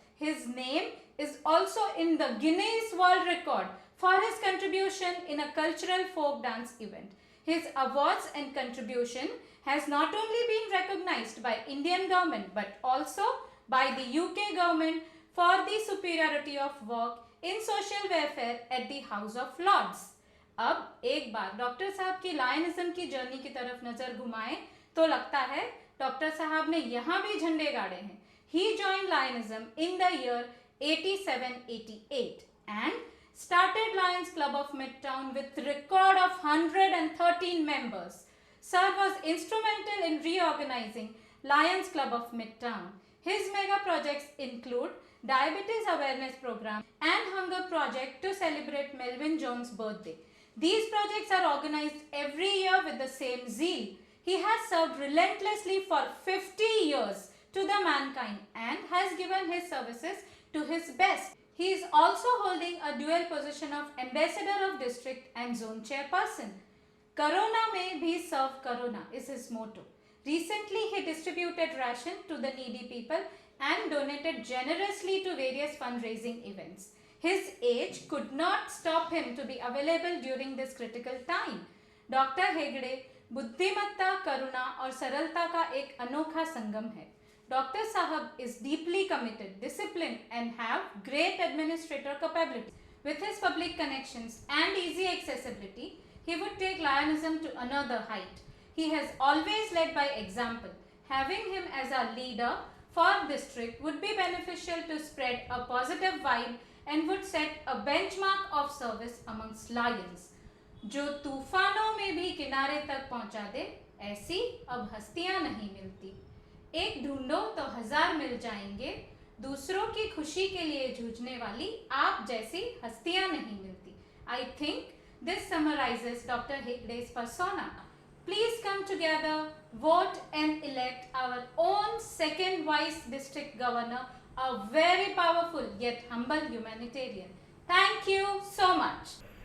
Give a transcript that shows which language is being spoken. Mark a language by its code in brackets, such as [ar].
[en] His name is also in the Guinness World Record for his contribution in a cultural folk dance event. His awards and contribution has not only been recognized by Indian government but also by the UK government for the superiority of work in social welfare at the House of Lords. [hi] अब एक बार doctor साहब की लायनिज्म की journey की तरफ नजर घुमाएं तो लगता है डॉक्टर साहब ने यहाँ भी झंडे गाड़े हैं. [en] He joined Lionism in the year 87-88 and started Lions Club of Midtown with record of 113 members. Sir was instrumental in reorganizing Lions Club of Midtown. His mega projects include Diabetes Awareness Program and Hunger Project to celebrate Melvin Jones' birthday. These projects are organized every year with the same zeal. He has served relentlessly for 50 years to the mankind and has given his services to his best. He is also holding a dual position of Ambassador of District and Zone Chairperson. Corona [hi] mein bhi [en] serve Corona is his motto. Recently, he distributed ration to the needy people and donated generously to various fundraising events. His age could not stop him to be available during this critical time. [hi] Doctor Hegde बुद्धिमत्ता, करुणा और सरलता का एक अनोखा संगम है. [en] Dr. Sahab is deeply committed, disciplined and have great administrator capability. With his public connections and easy accessibility, he would take Lionism to another height. He has always led by example. Having him as our leader for district would be beneficial to spread a positive vibe and would set a benchmark of service amongst lions. [hi] जो तूफानों में भी किनारे तक पहुंचा दे, ऐसी अब हस्तियां नहीं मिलती. एक ढूंढो तो 1000 मिल जाएंगे, दूसरों की खुशी के लिए जूझने वाली आप जैसी हस्तियां नहीं मिलती. [en] I think this summarizes Dr. Hegde's persona. Please come together, vote and elect our own second Vice District Governor, a very powerful yet humble humanitarian. Thank you so much.